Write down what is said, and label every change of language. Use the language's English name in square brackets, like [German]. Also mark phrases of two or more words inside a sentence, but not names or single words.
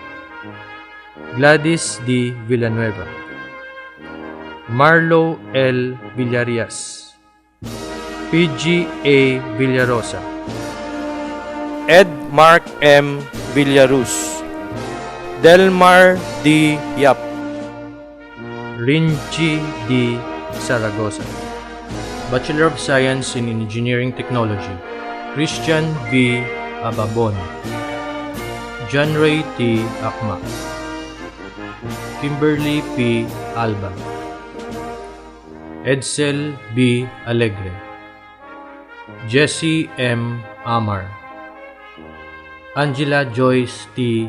[English] Villanueva, Gladys D. Villanueva, Marlo L. Villarias, PG A. Villarosa, Ed Mark M. Villaruz, Delmar D. Yap, Rinchi D. Zaragoza. Bachelor of Science in Engineering Technology, Christian V. Ababon, John Ray T. Akma, Kimberly P. Alba, Edsel B. Alegre, Jesse M. Amar, Angela Joyce T.